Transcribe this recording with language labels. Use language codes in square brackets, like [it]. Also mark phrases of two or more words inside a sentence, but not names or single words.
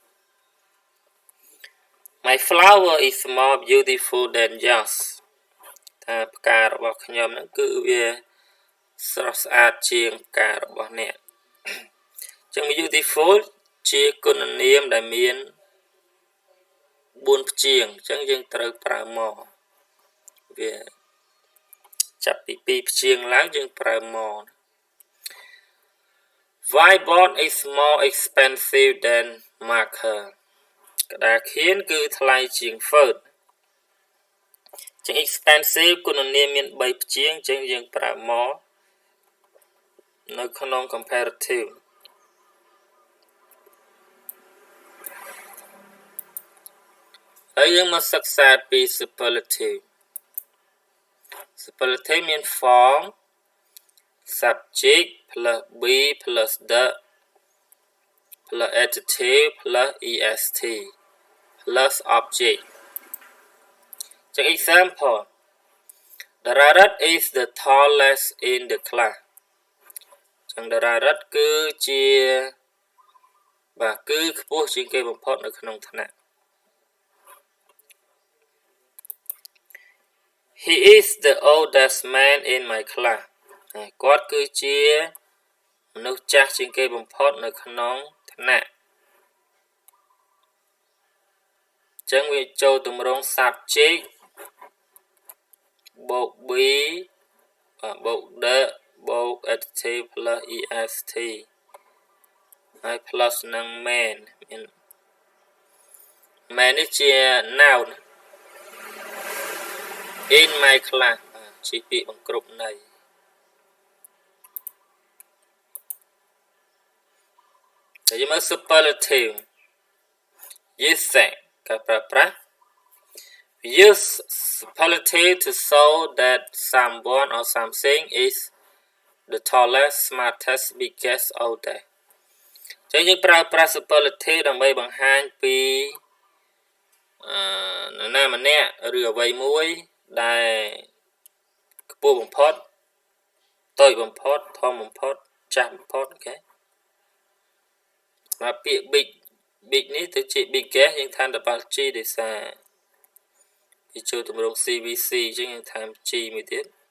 [en] My flower is more beautiful than yours [km] ថាផ្ការបស់ខ្ញុំហ្នឹងគឺវាស្រស់ស្អាតជាងផ្ការបស់អ្នកចឹង beautiful ជាគុណនាមដែលមាន 4ព្យាង្គចឹងយើងត្រូវប្រើ more វាចាប់ពី2ព្យាង្គឡើងយើងប្រើ more [en] Whiteboard is more expensive than marker [km] ក្តារខៀនគឺថ្លៃជាង Fert ចឹង expensive គុណនាមមាន3ព្យាង្គចឹងយើងប្រើ more នៅក្នុង comparative ហើយយើងមកសិក្សាពី [en] superlative superlative [km] មាន [en] form subject plus be plus the plus adjective plus est plus object ចឹង example The rabbit is the tallest in the class ចឹង The rabbit [km] គឺជាបាទគឺខ្ពស់ជាងគេបំផុតនៅក្នុងថ្នាក់ [en] He is the oldest man in my class [km] គាត់គឺជាមនុស្សចាស់ជាងគេបំផុតនៅក្នុងថ្នាក់ចឹងវាចូលទម្រង់ subject បូក be បូក the បូក adjective [en] plus est [km] ហើយ plus នឹង man មាន man នេះជា noun [en] in my class [km] ជាពាក្យបង្គ្រប់ន័យ [en] តែយើងមើល superlative use [km] ការប្រើប្រាស់ [en] use superlative to show that someone or something is the tallest smartest biggest oldest [km] ចឹងយើងប្រើប្រាស់ [en] superlative [km] ដើម្បីបង្ហាញពី នរណាម្នាក់ឬអ្វីមួយដែលខ្ពស់បំផុតតូចបំផុតធំបំផុតចាស់បំផុតអូខេ មកពាក្យ big នេះទៅជា biggest យើងថែម [en] double g [km] ដោយសារវាចូលទម្រង់ CVC អញ្ចឹងយើងថែម g មួយទៀត